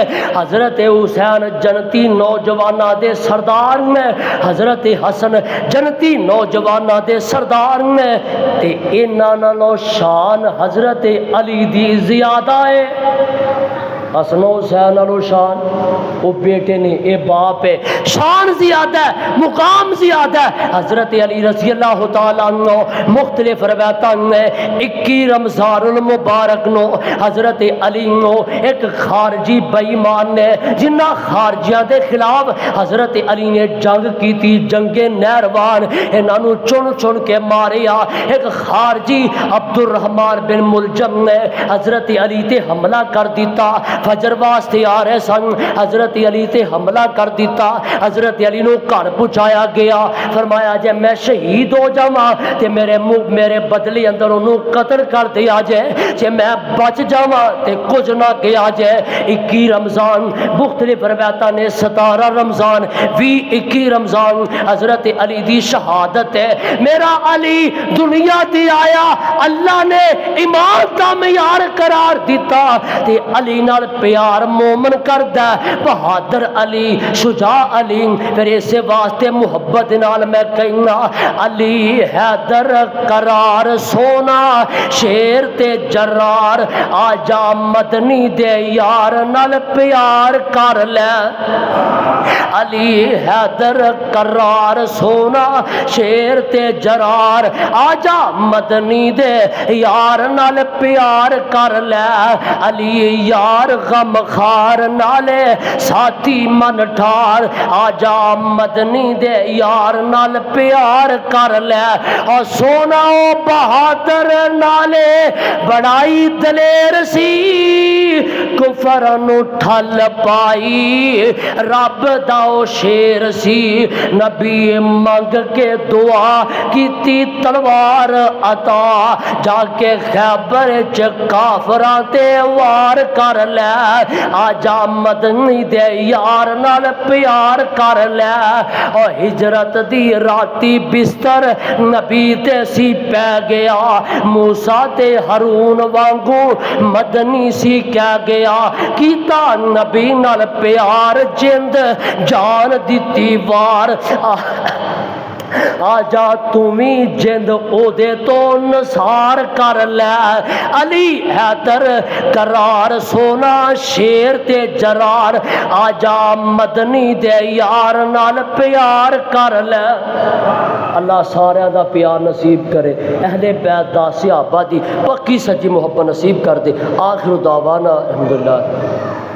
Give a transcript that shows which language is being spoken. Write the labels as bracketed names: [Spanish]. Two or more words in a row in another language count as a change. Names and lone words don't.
[Punjabi] حضرت حسین جنتی نوجوانہ دے سردار نے، حضرت حسن جنتی نوجوانہ دے سردار نے، تے انہاں نالوں شان حضرت علی دی زیادہ ہے۔ حسن و حسین نالوں شان وہ بیٹے نے، اے باپ ہے، شان زیادہ ہے، مقام زیادہ ہے۔ حضرت علی [Arabic] رضی اللہ تعالیٰ عنہ [Punjabi] مختلف روایتاں نے 21 رمضان المبارک نو حضرت علی نو ایک خارجی بے ایمان نے، جنہ خارجیاں دے خلاف حضرت علی نے جنگ کی تھی، جنگ نہروان، انہاں نو چن چن کے ماریا۔ ایک خارجی عبد الرحمن بن ملجم نے حضرت علی تے حملہ کر دیتا، فجر واسطے آ رہے سن، حضرت علی تے حملہ کر دیتا، حضرت علی نو گھر پہنچایا گیا، فرمایا جے میں شہید ہو جاواں تے میرے بدلے اندر انہوں قتل کر دیا جائے، جے میں بچ جاواں تے کچھ نہ کیا جائے۔ 21 رمضان مختلف روایتاں نے 17 رمضان 21 رمضان حضرت علی دی شہادت ہے۔ میرا علی دنیا دی آیا، اللہ نے ایمان دا معیار قرار دیتا تے علی نال پیار مومن کردا، بہادر علی، شجاع علی، پھر اسے واسطے محبت نال میں کہنا علی حیدر قرار سونا شیر تے جرار، آجا مدنی دے یار نال پیار کر لے۔ علی حیدر قرار سونا شیر تے جرار، آجا مدنی دے یار نال پیار کر لے۔ علی یار غم خار نالے ساتھی من ٹھار آجا مدنی دے یار نال پیار کر لے اور سونا او بہادر نالے بڑائی دلیر سی کفر نو ٹھل پائی رب دا او شیر سی نبی منگ کے دعا کیتی تلوار عطا جا کے خیبر چ کافراں تے وار کر لے آجا مدنی دے یار نال پیار کر لے او ہجرت دی راتی بستر نبی تے سی پہ گیا موسیٰ تے ہارون وانگو مدنی سی کہہ گیا کیتا نبی نال پیار جند جان دیتی وار آجا تمہیں جند او دے تو نثار کر لے علی حیدر قرار سونا شیر تے جرار آجا مدنی دے یار نال پیار کر لے اللہ سارے دا پیار نصیب کرے اہل بیت دا صحابہ دی پکی سچی محبت نصیب کر دے [Arabic] آخر دعوانا الحمدللہ